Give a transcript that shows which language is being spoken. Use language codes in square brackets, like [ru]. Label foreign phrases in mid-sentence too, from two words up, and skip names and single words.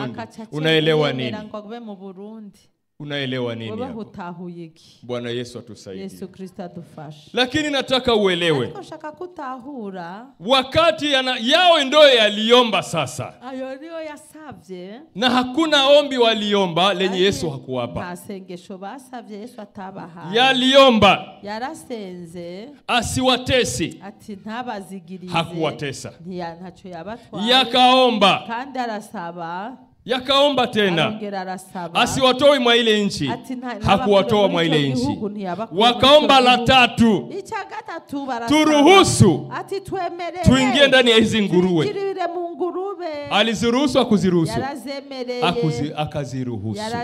[sw] Unaelewa nini? Unaelewa nini hapo? Bwana Yesu atusaidie. [rn] Yesu Kristo atufashe. [sw] Lakini nataka uelewe. Wakati yao ndio yaliomba sasa. [rn] Ayo ndio yasavye. [sw] Na hakuna ombi waliomba lenye Yesu hakuwapa. [rn] Masengesho basavye Yesu atabaha. [sw] Yaliomba. [rn] Yarasenze. [sw] Asiwatesi. [rn] Ati ntabazigirize. [sw] Hakuwatesa. [rn] Ntacho yabatwara. [sw] Yakaomba. [rn] Kandi arasaba. [sw] Yakaomba tena. Asiwatoe mwa ile nchi. Hakuwatoa mwa ile nchi. Wakaomba la tatu. Turuhusu. Tuingie ndani ya hizi nguruwe. Aliziruhusu akuziruhusu. Akaziruhusu.